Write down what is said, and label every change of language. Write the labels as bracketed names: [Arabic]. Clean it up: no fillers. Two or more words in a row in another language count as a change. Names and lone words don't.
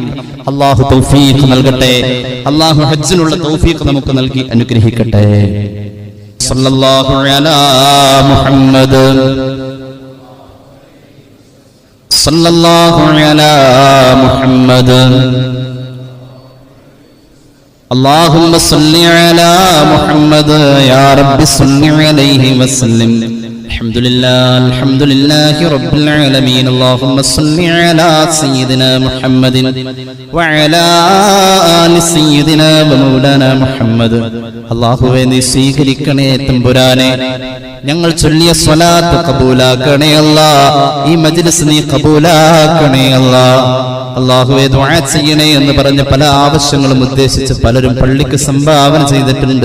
[Malayalam] അല്ലാഹു തൗഫീഖ് നൽകട്ടെ. അല്ലാഹു ഹജ്ജിനുള്ള തൗഫീഖ് നമുക്ക് നൽകി അനുഗ്രഹിക്കട്ടെ. [Arabic] صلى الله على محمد صلى الله على محمد اللهم صل على محمد يا رب صل عليه وسلم. الحمد لله رب العالمين. اللهم صل على سيدنا محمد وعلى آل سيدنا ومولانا محمد. [Malayalam] അല്ലാഹുവേ, നീ സ്വീകരിക്കണേ തമ്പുരാനെ. ഞങ്ങൾ ചൊല്ലിയ സ്വലാത്ത് കബൂലാക്കണേ അല്ലാ. ഈ മജ്ലിസ് നീ കബൂലാക്കണേ അല്ലാ. അല്ലാഹുവേ, ദുആ ചെയ്യണേ എന്ന് പറഞ്ഞ പല ആവശ്യങ്ങളും ഉദ്ദേശിച്ച് പലരും പള്ളിക്ക് സംഭാവന ചെയ്തിട്ടുണ്ട്.